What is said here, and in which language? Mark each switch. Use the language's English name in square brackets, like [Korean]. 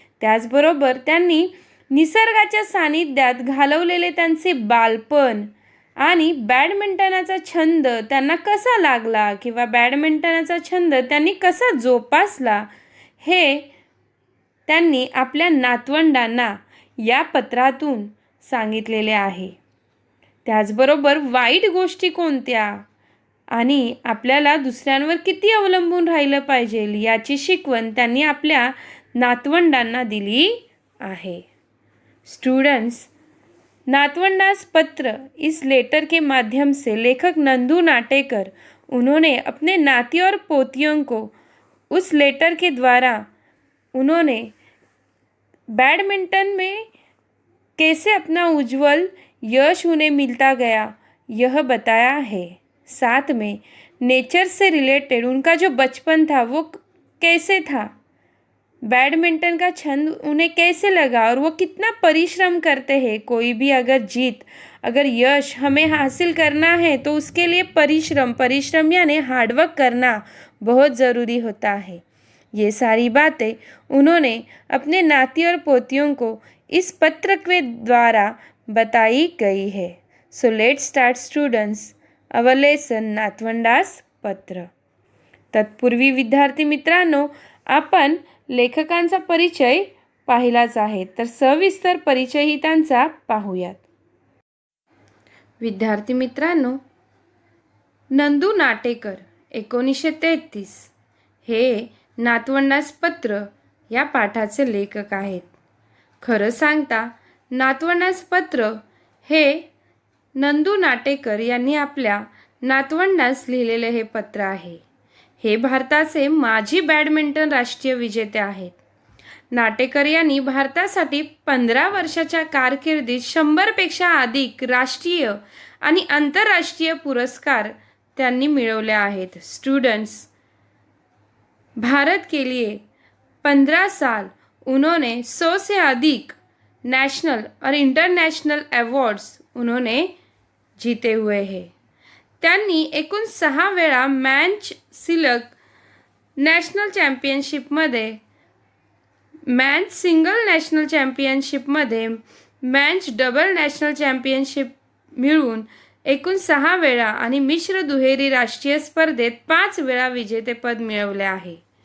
[Marathi] त्याचबरोबर त्यांनी निसर्गाच्या सानिध्यात घालवलेले त्यांचे बालपण आणि बॅडमिंटनाचा छंद त्यांना कसा लागला किंवा बॅडमिंटनाचा छंद त्यांनी कसा जोपासला हे त्यांनी आपल्या नातवंडांना या पत्रातून सांगितलेले आहे. त्याचबरोबर वाईट गोष्टी कोणत्या आणि आपल्याला दुसऱ्यांवर किती अवलंबून राहिलं पाहिजे याची शिकवण त्यांनी आपल्या नातवंडांना दिली आहे. [Hindi] स्टूडेंट्स, नातवंडास पत्र इस लेटर के माध्यम से लेखक नंदू नाटेकर उन्होंने अपने नाती और पोतियों को उस लेटर के द्वारा उन्होंने बैडमिंटन में कैसे अपना उज्जवल यश उन्हें मिलता गया यह बताया है. साथ में नेचर से रिलेटेड उनका जो बचपन था वो कैसे था, बैडमिंटन का छंद उन्हें कैसे लगा और वो कितना परिश्रम करते हैं. कोई भी अगर यश हमें हासिल करना है तो उसके लिए परिश्रम यानी हार्डवर्क करना बहुत ज़रूरी होता है. ये सारी बातें उन्होंने अपने नाती और पोतियों को इस पत्र के द्वारा बताई गई है. [English] So let's start students our lesson नातवंडास पत्र. [Marathi] तत्पूर्वी विद्यार्थी मित्रांनो, आपण लेखकांचा परिचय पाहिलाच आहे, तर सविस्तर परिचयही त्यांचा पाहूयात. विद्यार्थी मित्रांनो, नंदू नाटेकर 1933 हे नातवंडास पत्र या पाठाचे लेखक आहेत. खरं सांगता नातवंडास पत्र हे नंदू नाटेकर यांनी आपल्या नातवंडास लिहिलेले हे पत्र आहे. हे भारताचे माजी बॅडमिंटन राष्ट्रीय विजेते आहेत. नाटेकर यांनी भारतासाठी 15 वर्षाच्या कारकिर्दीत 100पेक्षा अधिक राष्ट्रीय आणि आंतरराष्ट्रीय पुरस्कार त्यांनी मिळवले आहेत. [Hindi] स्टूडेंट्स, भारत के लिए 15 साल उन्होंने 100 से अधिक नेशनल और इंटरनेशनल अवॉर्ड्स उन्होंने जीते हुए हैं. [Marathi] त्यांनी एकूण 6 वेळा मॅच सिलग नॅशनल चॅम्पियनशिपमध्ये, मॅच सिंगल नॅशनल चॅम्पियनशिपमध्ये, मॅच डबल नॅशनल चॅम्पियनशिप मिळवून एकूण 6 वेळा आणि मिश्र दुहेरी राष्ट्रीय स्पर्धेत 5 वेळा विजेतेपद मिळवले आहे.